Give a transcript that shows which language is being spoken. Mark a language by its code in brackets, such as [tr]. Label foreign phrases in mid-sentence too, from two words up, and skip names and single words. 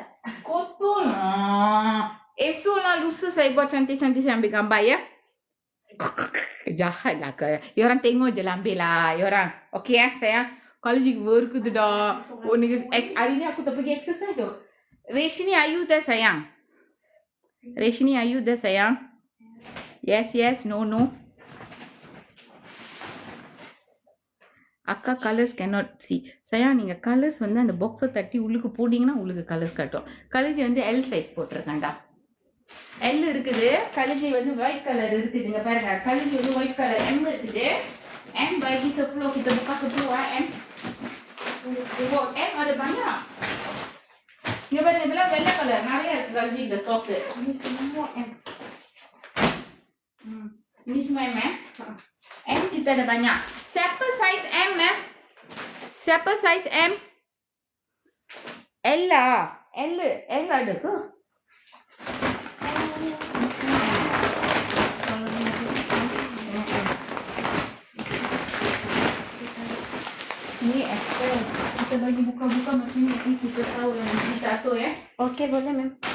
[ms] Kotor lah. Esok lah lusa saya buat cantik-cantik saya ambil gambar ya. Jahat lah ke. Ya orang tengok je lah ambil lah. Ya orang. Okey sayang. Kalau juga berkutu dah. Oh ni hari ni aku tak pergi exercise tu. [en] Reshni are you there [ms] sayang? [en] Reshni are you there sayang? Yes, no. [ta] அக்கா கலர்ஸ் [en] cannot see. [ta] sayang நீங்க கலர்ஸ் வந்து அந்த பாக்ஸை தட்டி உள்ளுக்கு போட்டீங்கன்னா உங்களுக்கு கலர்ஸ் காட்டும். கலஜி வந்து L சைஸ் போட்டிருக்கேன்டா. L இருக்குது. கலஜி வந்து ஒயிட் கலர் இருக்குதுங்க பாருங்க. கலஜி வந்து ஒயிட் கலர் M இருக்குது. [ms] M bagi 10 kita buka 10 M. M ada banyak. [ta] Ni பாருங்க இதெல்லாம் வெள்ளை கலர் நிறைய இருக்கு கலஜி இந்த ஸ்டாக். [ms] Ini semua M. Ini semua M M kita ada banyak. Siapa saiz M Siapa saiz M? L lah. L ada ke? Ni Excel. Kita bagi buka-buka macam ni. Nanti kita tahu yang kita atur ya. Okey boleh ma'am.